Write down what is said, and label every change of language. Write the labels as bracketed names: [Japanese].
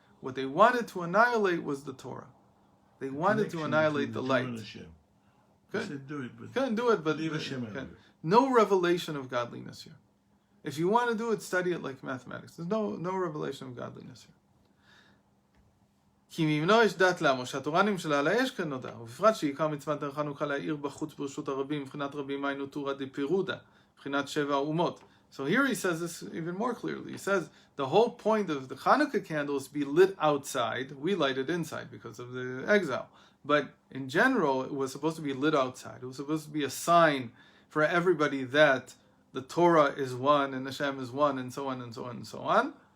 [English] What they wanted to annihilate was the Torah. They wanted to annihilate the light. Couldn't do it, but no revelation of godliness here. If you want to do it, study it like mathematics. There's no revelation of godliness here. [Hebrew] כי מימנו יש דת לעמו, שהתורה נמשלה על האש כנודע, ובפרט שעיקר מצוות נר חנוכה להאיר בחוץ ברשות הרבים, מבחינת רבים היינו תורא דפירודה, מבחינת שבע האומות. [English] So here he says this even more clearly. He says the whole point of the Chanukah candle is to be lit outside. We light it inside because of the exile. But in general, it was supposed to be lit outside. It was supposed to be a sign for everybody that the Torah is one and Hashem is one and so on and so on and so on.